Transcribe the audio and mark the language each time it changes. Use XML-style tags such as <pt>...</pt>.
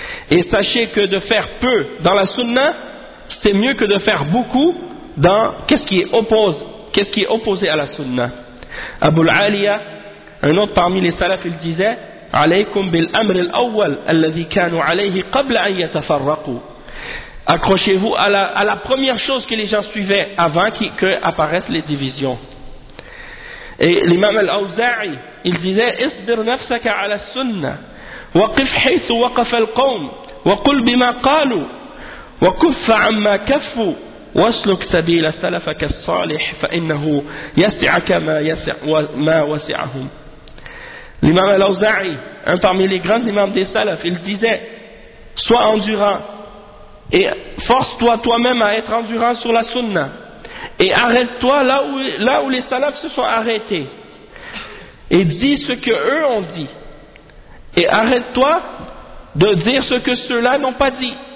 <fr>Et sachez que de faire peu dans la sunna, c'est mieux que de faire beaucoup dans qu'est-ce qui est opposé à la sunna. Abul Aliya, un autre parmi les salafs, il disait</fr> <ar>عليكم بالأمر الأول الذي كانوا عليه قبل أن يتفرقوا.</ar> <fr>Accrochez-vous à la première chose que les gens suivaient avant qu'apparaissent les divisions. Et l'imam al-Awza'i, il disait</fr> <ar>اصبر نفسك على السنة وقف حيث وقف القوم وقل بما قالوا وكف عما كفوا واسلك سبيل سلفك الصالح فإنه يسع كما يسع ما وسعهم.</ar> <fr>L'imam al-Awza'i, un parmi les grands imams des salafs, il disait « Sois endurant et force-toi toi-même à être endurant sur la sunna et arrête-toi là où les salafs se sont arrêtés et dis ce que eux ont dit et arrête-toi de dire ce que ceux-là n'ont pas dit</fr>